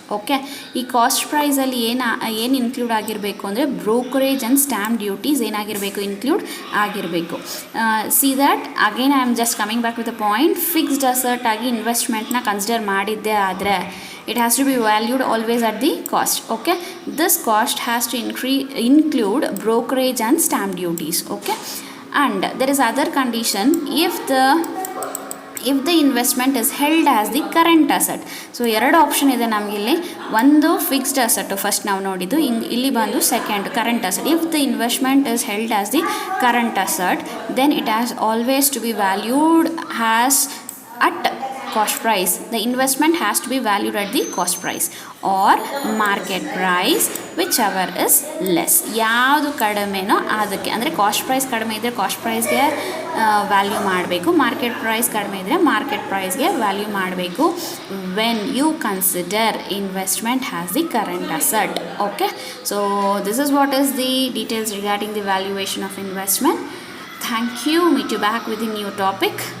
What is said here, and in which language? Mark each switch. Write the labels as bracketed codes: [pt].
[kn] Okay, ಈ cost ಪ್ರೈಸಲ್ಲಿ ಏನು ಇನ್ಕ್ಲೂಡ್ ಆಗಿರಬೇಕು ಅಂದರೆ ಬ್ರೋಕರೇಜ್ ಆ್ಯಂಡ್ ಸ್ಟ್ಯಾಂಪ್ ಡ್ಯೂಟೀಸ್ ಏನಾಗಿರಬೇಕು, ಇನ್ಕ್ಲೂಡ್ ಆಗಿರಬೇಕು. [en] see that again I am just coming back with a point, fixed asset [kn] ಆಗಿ ಇನ್ವೆಸ್ಟ್ಮೆಂಟ್ನ ಕನ್ಸಿಡರ್ ಮಾಡಿದ್ದೇ ಆದರೆ [en] it has to be valued always at the cost. Okay, this cost has to include brokerage and stamp duties. Okay, and there is other condition, if the investment is held as the current asset. [kn] So ಎರಡು option ಇದೆ ನಮಗಿಲ್ಲಿ, ಒಂದು fixed asset first ನಾವು ನೋಡಿದ್ದು, ಇಲ್ಲಿ ಬಂದು second current asset. [en] If the investment is held as the current asset, then it has always to be valued has at cost price. The investment has to be valued at the cost price or market price, whichever is less. [kn] ಯಾವುದು ಕಡಿಮೆನೋ ಅದಕ್ಕೆ, ಅಂದರೆ cost price ಕಡಿಮೆ ಇದ್ದರೆ cost ಪ್ರೈಸ್ಗೆ value ಮಾಡಬೇಕು, market price ಕಡಿಮೆ ಇದ್ದರೆ market ಪ್ರೈಸ್ಗೆ value ಮಾಡಬೇಕು [en] when you consider investment has the current asset. Okay, so this is what is the details regarding the valuation of investment. Thank you. Meet you back with a new topic.